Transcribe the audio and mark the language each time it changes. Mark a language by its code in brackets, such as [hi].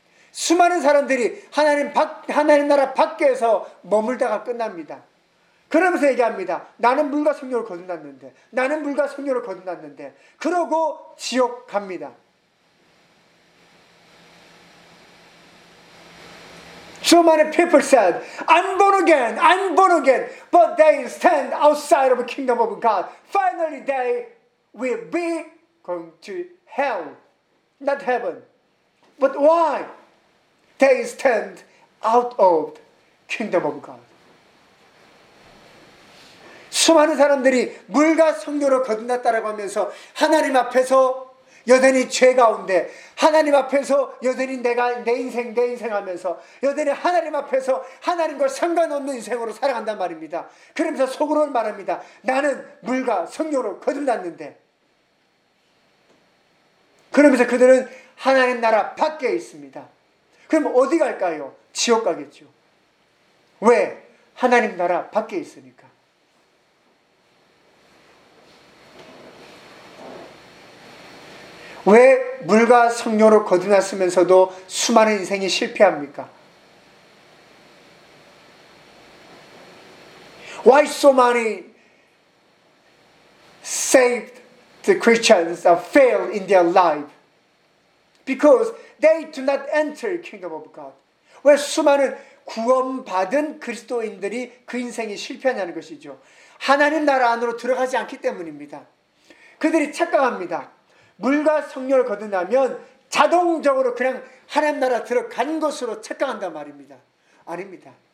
[ko] 수많은 사람들이 하나님 나라 밖에서 머물다가 끝납니다. 그러면서 얘기합니다. 나는 물과 성령을 거듭났는데, 나는 물과 성령을 거듭났는데, 그러고 지옥 갑니다. [en] So many people said, I'm born again, I'm born again, but they stand outside of the kingdom of God. Finally, they will be going to hell, not heaven. But why? They stand out of the kingdom of God. [ko] 수많은 사람들이 물과 성령으로 거듭났다라고 하면서 하나님 앞에서 여전히 죄 가운데, 하나님 앞에서 여전히 내가 내 인생 하면서 여전히 하나님 앞에서 하나님과 상관없는 인생으로 살아간단 말입니다. 그러면서 속으로는 말합니다. 나는 물과 성령으로 거듭났는데. 그러면서 그들은 하나님 나라 밖에 있습니다. 그럼 어디 갈까요? 지옥 가겠죠. 왜? 하나님 나라 밖에 있으니까. 왜 물과 성령으로 거듭났으면서도 수많은 인생이 실패합니까? [en] Why so many saved Christians have failed in their life? Because they do not enter the kingdom of God. [ko] 왜 수많은 구원받은 그리스도인들이 그 인생이 실패하냐는 것이죠. 하나님 나라 안으로 들어가지 않기 때문입니다. 그들이 착각합니다. 물과 성령을 거듭나면 자동적으로 그냥 하나님 나라 들어간 것으로 착각한단 말입니다. 아닙니다.